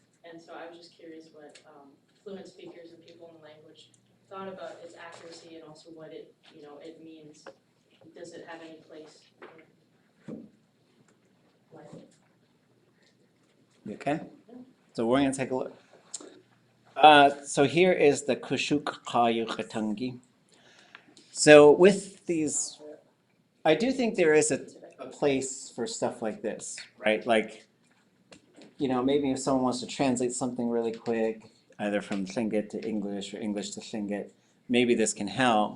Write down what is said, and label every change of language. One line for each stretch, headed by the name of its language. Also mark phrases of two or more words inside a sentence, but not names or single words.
English: And so I was just curious what fluent speakers and people in the language thought about its accuracy and also what it means. Does it have any place in life? You okay? So we're going to take a look. So here is the
Tlingit: kashóokʼ ʼatángi.
English: So with these, I do think there is a place for stuff like this, right? Like, maybe if someone wants to translate something really quick, either from Lingt to English or English to Lingt, maybe this can help.